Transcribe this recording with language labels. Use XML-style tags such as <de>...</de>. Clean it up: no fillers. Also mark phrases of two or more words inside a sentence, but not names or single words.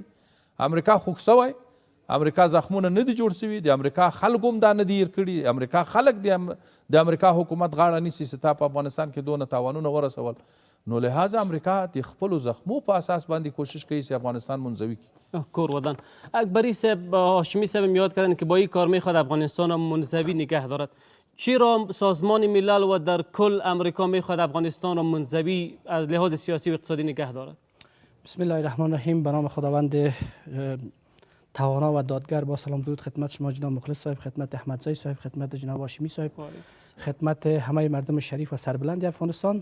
<ps>امریکا خوږ سوی، امریکا زخمونه نه دي جوړ سوي، د امریکا خلکو هم دا نه دي هیر کړي. امریکا خلک د امریکا حکومت غاړه نیسي چې تا په افغانستان کې دونه تاوانونه ورسول. نو لهذا امریکا د خپلو زخمو په اساس باندې کوشش کوي چې افغانستان منزوی کړي. کور ودان.</ps> <fa>اکبری صاحب، هاشمی صاحب یاد کردن که با این کار میخواد افغانستان منزوی نگه دارد. چرا سازمان ملل و در کل امریکا میخواد افغانستان را منزوی از لحاظ سیاسی و اقتصادی نگه دارد؟</fa> <ar>بسم الله الرحمن الرحیم.</ar> <fa>به نام خداوند توانا و دادگر، با سلام درود خدمت شما جناب مخلص صاحب، خدمت احمدزی صاحب، خدمت جناب هاشمی صاحب، خدمت همه مردم شریف و سربلند افغانستان.</fa>